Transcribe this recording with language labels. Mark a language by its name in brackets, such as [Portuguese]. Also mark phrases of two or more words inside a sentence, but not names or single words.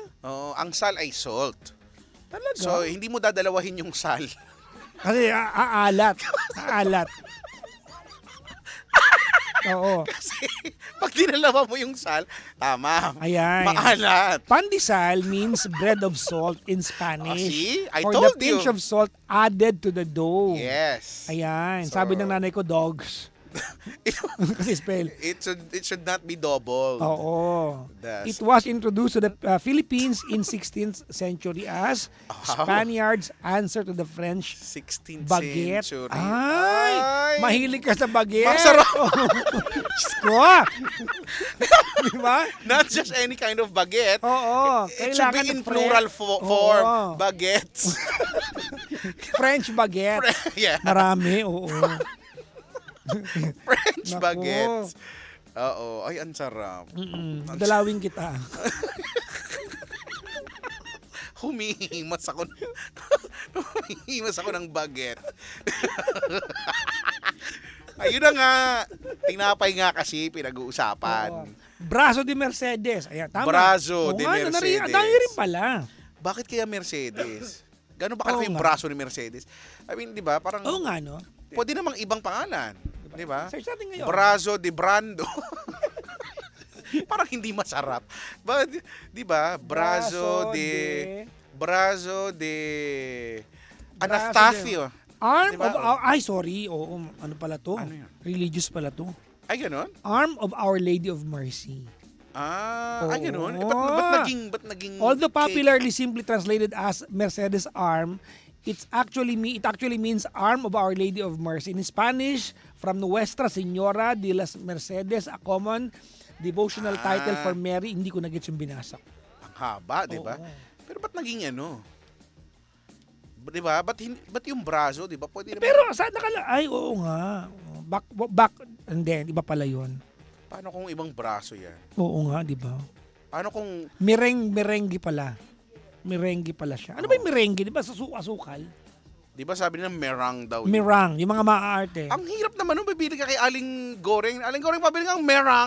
[Filipino] Oo, ang sal ay salt. Talaga? So, hindi mo dadalawahin yung sal. Kasi aalat. Aalat. Oo. Kasi, pag dinalawa mo yung sal, tama. Ayan. Maalat. [English] Pandesal means bread of salt in Oh, Spanish. see? I or told the pinch you. of salt added to the dough. Yes. [Filipino] Ayan. So- Sabi ng nanay ko, dogs. Kasi spell. [English] It should not be double. [Filipino] Oo. Das- [English] It was introduced to the Philippines in 16th century as Spaniards' answer to the French 16th baguette. century. [Filipino] Ay! Mahilig ka sa baguette. Masarap. Diyos ko! Di ba? [English] Not just any kind of baguette. [Filipino] Oo. [English] It should be in fresh. plural form. [Filipino] Oo. [English] Baguettes. French baguette. Yeah, [Filipino] Marami, oo. [English] French [Filipino] Naku. baguettes. Oo, ay ang sarap. Dalawin kita. Humihimas ako. Humihimas ako ng baguette. Ayun na nga. Tinapay nga kasi pinag-uusapan. Oo. Brazo de Mercedes. Ayan, tama. Brazo Oo de nga, Mercedes. Ang dami rin pala. Bakit kaya Mercedes? Gano'n ba kalaki Oo yung nga. braso ni Mercedes? [English] I mean, [Filipino] di ba? Parang Oo nga, no? pwede namang ibang pangalan. Di ba? Search natin ngayon. Brazo de Brando. Parang hindi masarap. Di ba? Brazo de Anastasio. [English] Arm [Filipino] Diba? [English] of our... [Filipino] Ay, sorry. Oo, ano pala to? Ano yun? Religious pala to. Ay, gano'n? [English] Arm of Our Lady of Mercy. [Filipino] Ay, gano'n? Eh, Oo. ba't naging [English] Although cake? popularly simply translated as Mercedes Arm, it actually means Arm of Our Lady of Mercy. In Spanish, from Nuestra Señora de las Mercedes, a common devotional title for Mary. [Filipino] Hindi ko na-gets yung binasa. Ang haba, di ba? Oo. Pero ba't naging ano? Di ba? Ba't yung braso, di ba? Pwede naman. Pero saan ay, oo nga. [English] Back, and then, [Filipino] iba pala yun. Paano kung ibang braso yan? Oo nga, di ba? Paano kung Merengue pala. Merengue pala siya. Ano ba yung merengue? Di ba sa asukal? di ba sabi nila merang daw yun? Merang, yung mga maaarte. Ang hirap naman nung bibili ka kay Aling Goreng. Aling Goreng, pabili kang merang.